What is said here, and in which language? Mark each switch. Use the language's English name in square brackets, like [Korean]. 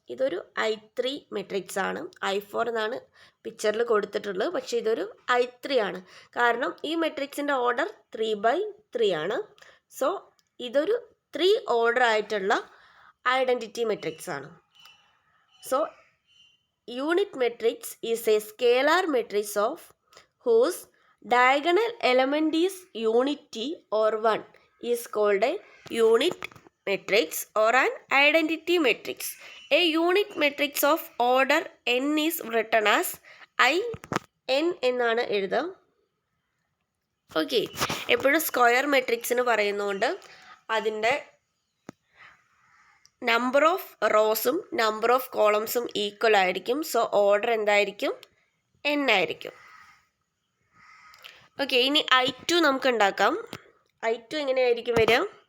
[Malayalam] ഇതൊരു I3 matrix ആണ്. I4 എന്നാണ് പിക്ചറിൽ കൊടുത്തിട്ടുള്ളത്. പക്ഷേ ഇതൊരു I3 ആണ്. കാരണം ഈ മെട്രിക്സിൻ്റെ ഓർഡർ 3x3 ആണ്. സോ ഇതൊരു 3 ഓർഡർ ആയിട്ടുള്ള ഐഡൻറ്റിറ്റി മെട്രിക്സ് ആണ്. [English] So unit matrix is a scalar matrix of whose diagonal element is unity or 1 is called a unit matrix or an identity matrix. A unit matrix of order n is written as IN [Malayalam] എന്നാണ് എഴുതുക. Okay. എപ്പോഴും square മെട്രിക്സിന് പറയുന്നതുകൊണ്ട് അതിൻ്റെ number of റോസും number of കോളംസും equal ആയിരിക്കും. So order എന്തായിരിക്കും? n ആയിരിക്കും. Okay. ഇനി I2 നമുക്ക് ഉണ്ടാക്കാം. I2 എങ്ങനെയായിരിക്കും വരിക?